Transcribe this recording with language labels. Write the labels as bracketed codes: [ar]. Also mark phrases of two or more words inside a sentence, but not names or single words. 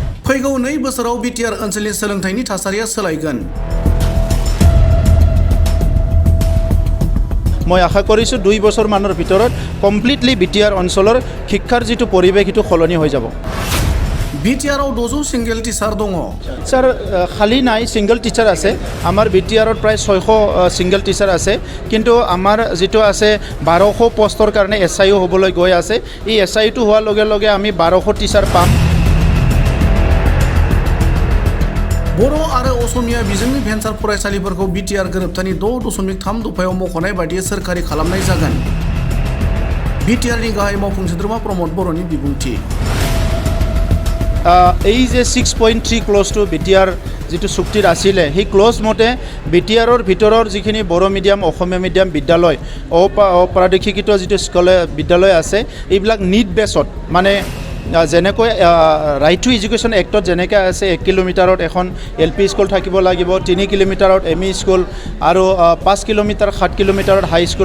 [brx] फैगौ 2 बोसोराव बिटिआर ओनसोलनि सोलोंथाइनि थासारिया सोलायगोन। [as] মই আশা কৰিছোঁ 2 বছৰ মানৰ ভিতৰত কমপ্লিটলি বিটিআৰ অঞ্চলৰ শিক্ষাৰ যিটো পৰিৱেশ সেইটো সলনি হৈ যাব। বিটিআৰৰ 200 সিঙ্গেল টিচাৰ দङ। স্যাৰ খালি নাই, সিঙ্গেল টিচাৰ আছে। আমাৰ বিটিআৰত প্ৰায় 600 সিঙ্গেল টিচাৰ আছে, কিন্তু আমাৰ যিটো আছে 1200 পোষ্টৰ কাৰণে এসআইও হ'বলৈ গৈ আছে। এই এসআইটো হোৱাৰ লগে লগে আমি 1200 টিচাৰ পাম। [brx] बर' आरो असमिया बिजोंनि भेन्सार फरायसालिफोरखौ बिटिआर गोरोबथानि 6.3 दफायाव मख'नाय बायदियै सोरखारि खालामनाय जागोन। बिटिआरनि गाहाय मावफुं सोद्रोमा प्रमद बर'नि बिबुंथि। [as] এই যে 6.3 ক্লজটো বিটিআৰ যিটো চুক্তিত আছিলে, সেই ক্লজ মতে বিটিআৰৰ ভিতৰৰ যিখিনি বড়ো মিডিয়াম, অসমীয়া মিডিয়াম বিদ্যালয়, অপ্ৰাদেশিকৃত যিটো বিদ্যালয় আছে, এইবিলাক নিড বেছত মানে যেনেকৈ ৰাইট টু এডুকেশ্যন এক্টত যেনেকৈ আছে 1 কিলোমিটাৰত এখন LP স্কুল থাকিব লাগিব, 3 কিলোমিটাৰত ME স্কুল আৰু 5 কিলোমিটাৰ 7 কিলোমিটাৰত হাই স্কুল।